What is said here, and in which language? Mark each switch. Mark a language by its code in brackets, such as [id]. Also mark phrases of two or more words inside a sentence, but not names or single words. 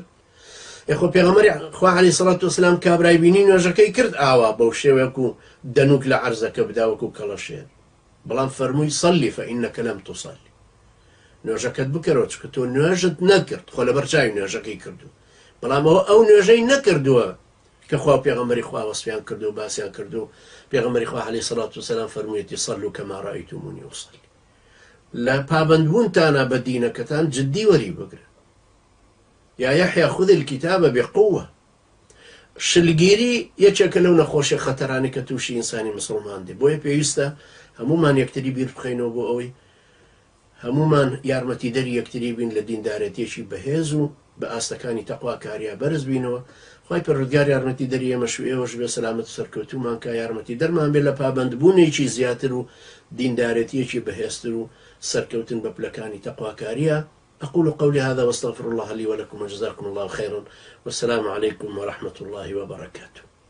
[ckb] یخۆ پێغەمبەری خوا [ar] عەلەیهی سەڵات وەسەلام [ckb] کابرای بینی نوێژەکەی کرد ئاوا بەو شێوەیەک و دەنووک لە عەرزەکە بدا وەکو کەڵەشێر، بەڵام فەرمووی [ar] سەلی فەئینەکە لەم توسەلی، [ckb] نوێژەکەت بکەرەوە چکە تۆ نوێژت نەکرد، خۆ لەبەر چاوی نوێژەکەی کردو، بەڵام ئەو نوێژەی نەکردووە کە خوا پێغەمبەری خوا وەسفیان کردو و باسییان کردو. پێغەمبەری خوا [ar] عەلەیهی سەڵات وسەلام فەرموویەتی سەلوا کەما ڕەئەیتمونی ئوسەلی. [ckb] لە پابەندبوونتانە بە دینەکەتان جددی وەری بگرن. [ar] یا یحیا خذ الكتاب بقوة. [ckb] شلگیری یەکێکە لەو نەخۆشیە خەتەرانی کە تووشی ئینسانی مسڵمان دێ. بۆیە پێویستە هەمومان یەکتری بیر بخەینەوە بۆ ئەوەی هەمومان یارمەتیدەری یەکتری بین لە دیندارەتێکی بەهێز و بە ئاستەکانی تەقواکاریە بەرز بینەوە. خوای پەروەردگار یارمەتیدەری ئێمەش و ئێوەش بێ، سەلامەت و سەرکەوتومان کە یارمەتیدەرمان بێ لە پابەندبوونێکی زیاتر و دیندارەتیەکی بەهێزتر و سەرکەوتن بە پلەکانی تەقواکاریە. [ar] أقول قولي هذا واستغفر الله لي ولكم وجزاكم الله خيرا، والسلام عليكم ورحمة الله وبركاته.